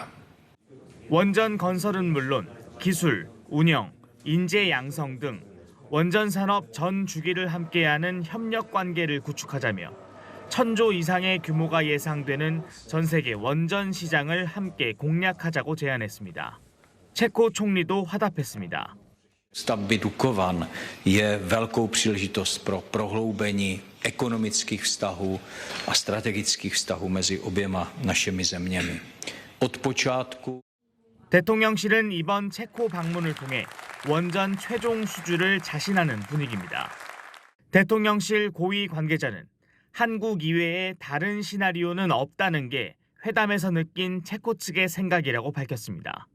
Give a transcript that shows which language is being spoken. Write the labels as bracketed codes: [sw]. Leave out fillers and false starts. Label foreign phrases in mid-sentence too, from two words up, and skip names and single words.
[ko] 원전 건설은 물론 기술, 운영, 인재 양성 등 원전 산업 전 주기를 함께하는 협력 관계를 구축하자며 1,000조 이상의 규모가 예상되는 전 세계 원전 시장을 함께 공략하자고 제안했습니다. 체코 총리도 화답했습니다. [cs] Stavby Dukovan je velkou příležitost pro prohloubení ekonomických vztahů a strategických vztahů mezi oběma našimi zeměmi. Od počátku [ko] 대통령실은 이번 체코 방문을 통해 원전 최종 수주를 자신하는 분위기입니다. 대통령실 고위 관계자는 한국 이외에 다른 시나리오는 없다는 게 회담에서 느낀 체코 측의 생각이라고 밝혔습니다.